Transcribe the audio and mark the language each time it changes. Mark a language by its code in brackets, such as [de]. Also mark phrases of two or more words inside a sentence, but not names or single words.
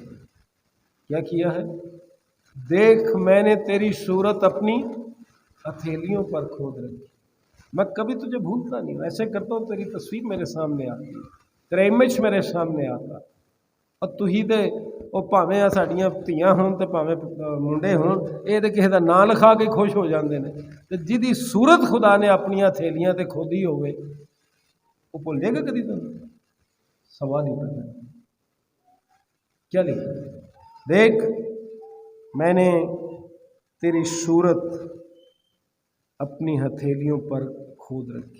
[ur] کیا کیا ہے؟ دیکھ میں نے تیری صورت اپنی ہتھیلیوں پر کھود رکھی، میں کبھی تجھے بھولتا نہیں ہوں، ایسے کرتا ہوں تیری تصویر میرے سامنے آتی، تیرا امیج میرے سامنے آتا، اور تو ہی دے وہ [pa] پاویں ساڈیاں دھیاں ہون تے پاویں منڈے ہون، یہ تے کسی دا ناں لکھا کے خوش ہو جاندے نے، تے جدی صورت خدا نے اپنی ہتھیلیاں تے کھودی ہوئے وہ بھول جائے گا کدی؟ [ur] تو سوال ہی پیدا ہے۔ کیا لکھا؟ دیکھ میں نے تیری صورت اپنی ہتھیلیوں پر کھود رکھی۔